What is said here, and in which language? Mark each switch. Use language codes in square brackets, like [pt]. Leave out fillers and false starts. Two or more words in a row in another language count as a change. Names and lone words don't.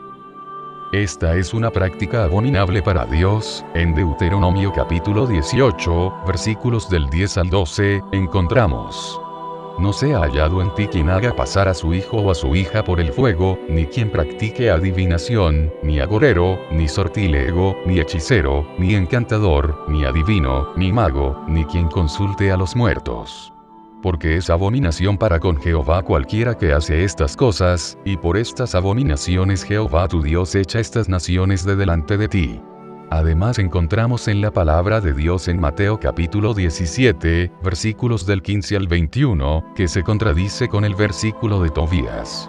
[es] Esta es una práctica abominable para Dios. En Deuteronomio capítulo 18, versículos del 10 al 12, encontramos: No sea hallado en ti quien haga pasar a su hijo o a su hija por el fuego, ni quien practique adivinación, ni agorero, ni sortilego, ni hechicero, ni encantador, ni adivino, ni mago, ni quien consulte a los muertos. Porque es abominación para con Jehová cualquiera que hace estas cosas, y por estas abominaciones Jehová tu Dios echa estas naciones de delante de ti. Además encontramos en la palabra de Dios en Mateo capítulo 17, versículos del 15 al 21, que se contradice con el versículo de Tobías.